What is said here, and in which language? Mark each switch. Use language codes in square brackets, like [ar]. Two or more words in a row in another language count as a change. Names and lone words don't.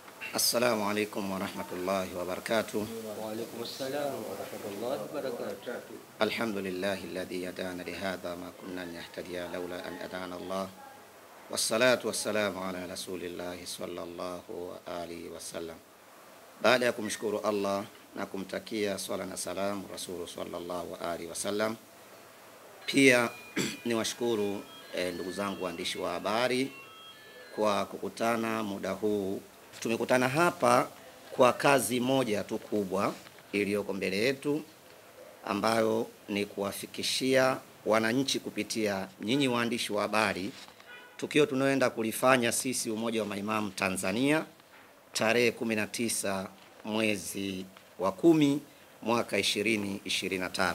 [ar] السلام عليكم ورحمة الله وبركاته. وعليكم السلام ورحمة الله وبركاته. الحمد لله الذي هدانا لهذا ما كنا نهتدي لولا أن هدانا الله. والصلاة والسلام على رسول الله صلى الله عليه وسلم. [sw] Baada ya kumshukuru Allah na kumtakia swala na salamu Rasulu [ar] صلى الله عليه وسلم, [sw] pia niwashukuru ndugu zangu waandishi wa habari kwa kukutana muda huu. Tumekutana hapa kwa kazi moja tu kubwa iliyoko mbele yetu, ambayo ni kuwafikishia wananchi kupitia nyinyi waandishi wa habari tukio tunaoenda kulifanya sisi Umoja wa Maimamu Tanzania tarehe 19 mwezi wa 10 mwaka 2025.